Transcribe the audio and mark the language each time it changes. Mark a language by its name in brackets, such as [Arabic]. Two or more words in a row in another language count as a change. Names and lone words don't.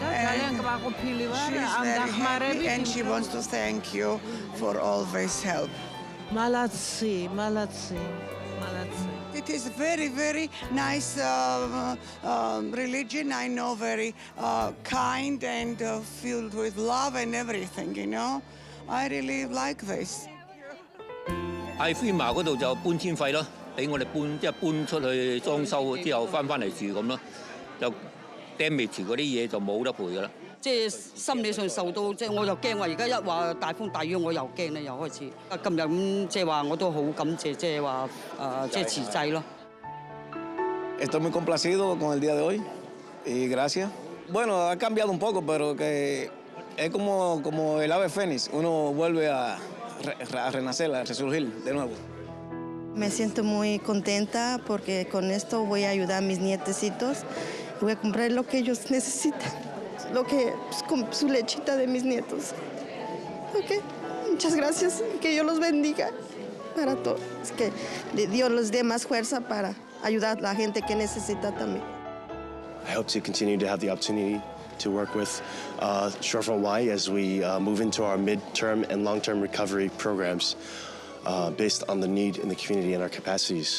[English] And she's very happy, and she wants to thank you for always help. [Russian] Молодцы, молодцы, молодцы. [English] It is very, very nice religion, I know, very kind and filled with love and everything, you know. I really like this. [Cantonese] 喺FEMA嗰度就搬遷費咯，俾我哋搬出去裝修之後翻嚟住咁咯，就 damage 嗰啲嘢就冇得賠噶啦。即係心理上受到，即係我又驚話，而家一話大風大雨，我又驚啦，又開始。今日咁即係話我都好感謝，即係話即係慈濟咯。 [Spanish] Estoy muy complacido con el día de hoy y gracias. Bueno, ha cambiado un poco, pero que es como el ave fénix, uno vuelve a renacer, a resurgir de nuevo. Me siento muy contenta porque con esto voy a ayudar a mis nietecitos. Voy a comprar lo que ellos necesitan, con su lechita de mis nietos. Ok, muchas gracias, que Dios los bendiga para todos, que Dios les dé más fuerza para ayudar a la gente que necesita también. [English] I hope to continue to have the opportunity to work with Shortfront Y as we move into our mid-term and long-term recovery programs based on the need in the community and our capacities.